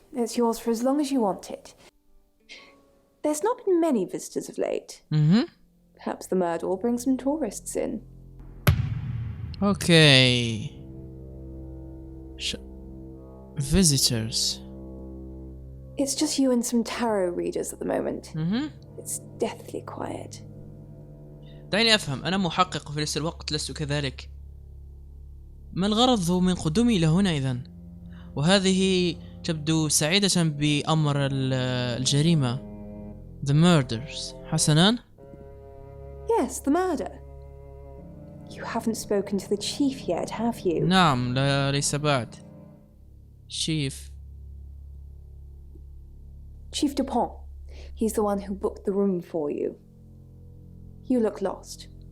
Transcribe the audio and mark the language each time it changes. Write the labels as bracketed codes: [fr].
[en] It's yours for as long as you want it. There's not been many visitors of late. Perhaps the murder will bring some tourists in. Okay. Visitors. It's just you and some tarot readers at the moment. It's deathly quiet. [ar] دعني أفهم، أنا محقق وفي نفس الوقت لست كذلك. ما الغرض من قدومي إلى هنا إذن؟ وهذه تبدو سعيدة بأمر الجريمة. [en] The murders. [ar] حسناً؟ [en] Yes, the murder. You haven't spoken to the chief yet, have you? [ar] نعم، لا ليس بعد. شيف. [en] Chief Dupont. He's the one who booked the room for you. You look lost.